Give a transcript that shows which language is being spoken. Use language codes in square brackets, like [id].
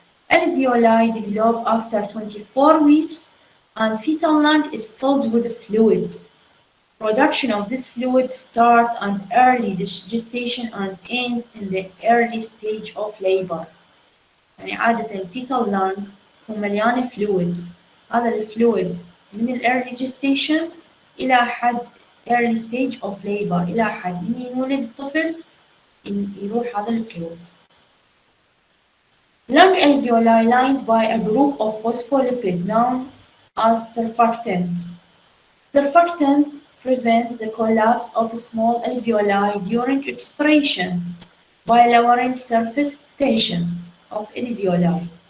[en] Alveoli develop after 24 weeks and fetal lung is filled with fluid. Production of this fluid starts at early gestation and ends in the early stage of labor. [ar] يعني عادة الفيتال lung هو مليانة fluid. هذا الفلويد من ال early gestation إلى حد [en] early stage of labor [ar] إلى حد من يولد الطفل يروح هذا الفلويد. [en] Lung alveoli lined by a group of phospholipid known as surfactant. Surfactant prevent the collapse of small alveoli during expiration by lowering surface tension of alveoli.